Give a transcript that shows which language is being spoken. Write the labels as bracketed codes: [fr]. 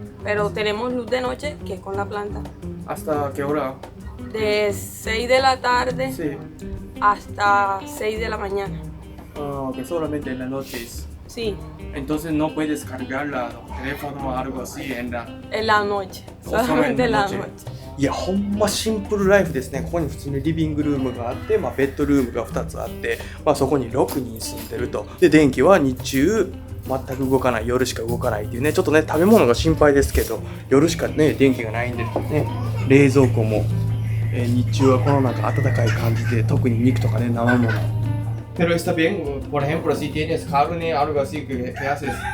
[es] Pero tenemos luz de noche, que es con la planta. ¿Hasta qué hora? De 6 de la tarde Sí. hasta 6 de la mañana. Que solamente en las noches. Sí, Entonces no puedes cargar el teléfono o algo así en la... en la noche. O solo Solamente en en la la noche. noche. [ja] いや、ほんまシンプルライフですね。ここに普通にリビングルームがあって、ベッドルームが2つあって、そこに6人住んでると。で、電気は日中全く動かない、夜しか動かないっていうね、ちょっとね、食べ物が心配ですけど、夜しかね、電気がないんでね、冷蔵庫も、日中はこの暖かい感じで、特に肉とかね、生もの。 [es] Pero está bien, por ejemplo, si tienes carne, algo así, ¿qué haces?